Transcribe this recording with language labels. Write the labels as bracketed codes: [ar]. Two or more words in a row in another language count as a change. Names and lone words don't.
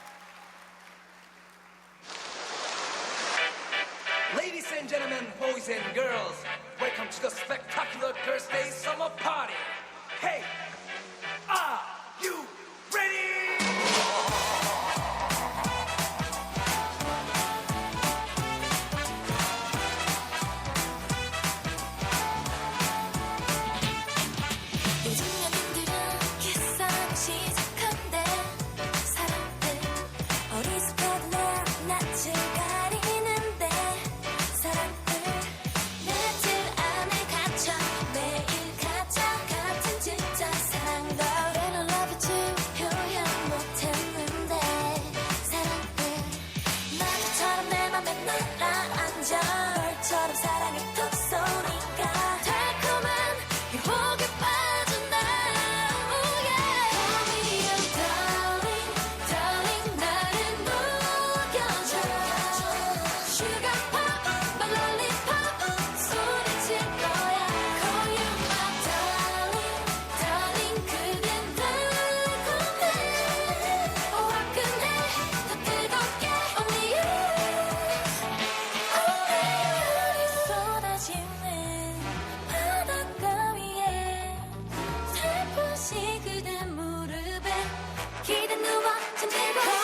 [en] Ladies and gentlemen, boys and girls, welcome to the spectacular Thursday summer party. Hey, are you ready? [ko] 요즘 연인들은 기싸움 시작한대 사람들 어리숙하던 내 낯을 가리는데 사람들 내 틀 안에 갇혀 매일 가짜 같은 진짜 사랑과 [en] When I love you too [ko] 표현 못했는데 사람들 나처럼 내 맘에 날아앉아 벌처럼 사랑을 톡 쏘니까 달콤한 유혹에 빠졌나 [en] oh yeah Call me your darling darling [ko] 나를 녹여줘 [en] Sugar pop my lollipop [ko] 소리칠 거야 [en] Call you my darling darling [ko] 그댄 달콤해 화끈해 더 뜨겁게 only you 쏟아지는 바닷가 위에 살포시 그대 무릎에 기대 누워 잠들고